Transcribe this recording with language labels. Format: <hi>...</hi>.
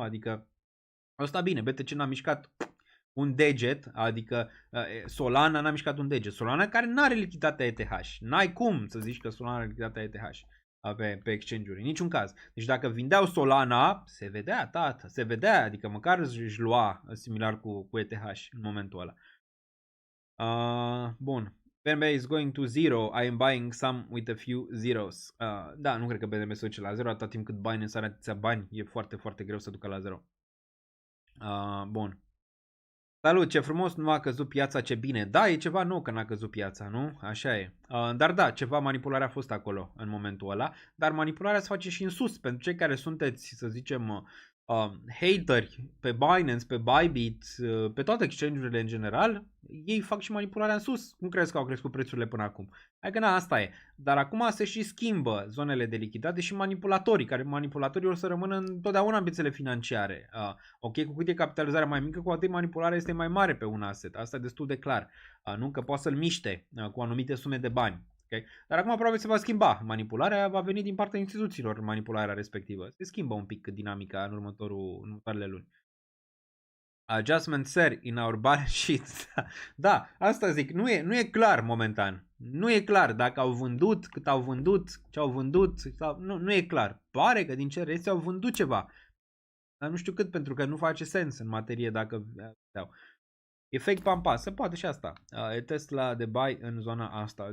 <ro>Adică au stat bine, BTC n-a mișcat un deget, adică Solana n-a mișcat un deget. Solana care nu are lichiditatea ETH. N-ai cum să zici că Solana are lichiditatea ETH pe exchange-uri, în niciun caz. Deci dacă vindeau Solana, se vedea, tată, se vedea, adică măcar își lua similar cu ETH în momentul ăla. Bun.</ro> <en>BNB is going to zero. I am buying some with a few zeros.</en> <ro>Da, nu cred că BNB se duce la zero atâta timp cât Binance are atâția bani. E foarte, foarte greu să ducă la zero. Bun. Salut, ce frumos, nu a căzut piața, ce bine. Da, e ceva nou că n-a căzut piața, nu? Așa e. Dar da, ceva manipulare a fost acolo în momentul ăla. Dar manipularea se face și în sus. Pentru cei care sunteți, să zicem, hateri pe Binance, pe Bybit, pe toate exchange-urile în general, ei fac și manipularea în sus. Cum crezi că au crescut prețurile până acum? Adică na, asta e. Dar acum se și schimbă zonele de lichiditate și manipulatorii o să rămână întotdeauna în piețele financiare. Ok, cu cât e capitalizarea mai mică, cu atât manipularea este mai mare pe un asset. Asta e destul de clar. Nu că poate să-l miște cu anumite sume de bani. Okay? Dar acum probabil se va schimba. Manipularea va veni din partea instituțiilor, manipularea respectivă. Se schimbă un pic dinamica în următoarele luni.</ro> <en>Adjustment sir in our balance sheet.</en> <ro>Da, asta zic, nu e clar momentan. Nu e clar dacă au vândut, cât au vândut, ce au vândut, sau, nu e clar. Pare că din ce reiese au vândut ceva. Dar nu știu cât, pentru că nu face sens în materie dacă dau. Efect pampa, se poate și asta. E Tesla de buy în zona asta.</ro>